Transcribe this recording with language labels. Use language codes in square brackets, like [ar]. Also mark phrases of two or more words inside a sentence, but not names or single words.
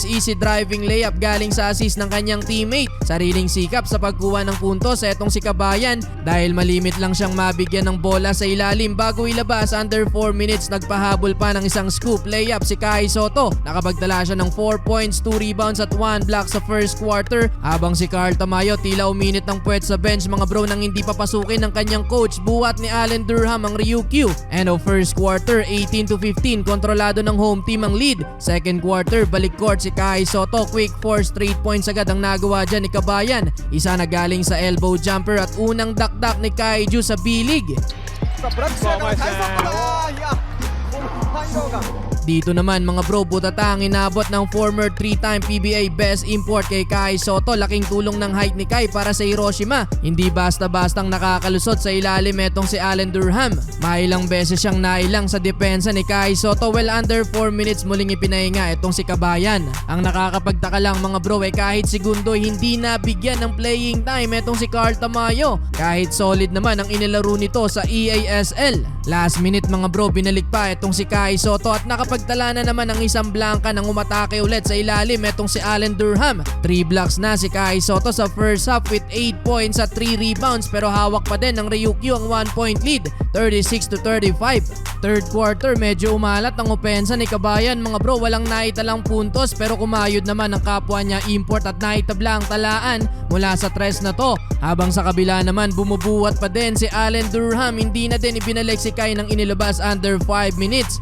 [en] Easy driving layup [tl] galing sa assist ng kanyang teammate. Sariling sikap sa pagkuha ng puntos etong si Kabayan dahil malimit lang siyang mabigyan ng bola sa ilalim bago ilabas. [en] Under 4 minutes [tl] nagpahabol pa ng isang [en] scoop layup [tl] si Kai Sotto. Nakapagtala siya ng [en] 4 points, 2 rebounds [tl] at 1 block sa [en] first quarter [tl] habang si Carl Tamayo tila uminit ng puwet sa bench mga bro nang hindi papasukin ng kanyang coach buhat ni Allen Durham ang Ryukyu. [en] End of first quarter 18-15, [tl] kontrolado ng home team ang lead. [en] Second quarter [tl] balik court si Kai Sotto, [en] quick 4 straight points [tl] agad ang nagawa dyan ni Kabayan. Isa na galing sa [en] elbow jumper [tl] at unang dakdak ni Kaiju sa B-League. [ja] さあブラックスライナー対策だいやこのファインドが [tl] Dito naman mga bro, butata ang inabot ng [en] former 3-time PBA best import [tl] kay Kai Sotto. Laking tulong ng height ni Kai para sa Hiroshima. Hindi basta-bastang nakakalusot sa ilalim etong si Allen Durham. Mailang beses siyang nailang sa depensa ni Kai Sotto. [en] Well, under 4 minutes [tl] muling ipinahinga etong si Kabayan. Ang nakakapagtaka lang mga bro kahit segundo hindi nabigyan ng [en] playing time [tl] etong si Carl Tamayo. Kahit solid naman ang inilaro nito sa EASL. [en] Last minute [tl] mga bro, binalik pa etong si Kai Sotto at nakapagtala na naman ng isang blanka nang umatake ulit sa ilalim etong si Allen Durham. 3 blocks na si Kai Sotto sa [en] first half with 8 points [tl] at 3 rebounds pero hawak pa din ng Ryukyu ang [en] 1 point lead, [tl] 36-35. [en] Third quarter [tl] medyo umalat ang opensa ni Kabayan mga bro, walang naitalang puntos pero kumayod naman ang kapwa niya import at naitabla ang talaan mula sa tres na to. Habang sa kabila naman bumubuhat pa din si Allen Durham, hindi na din ibinalik si Kai nang inilabas [en] under 5 minutes.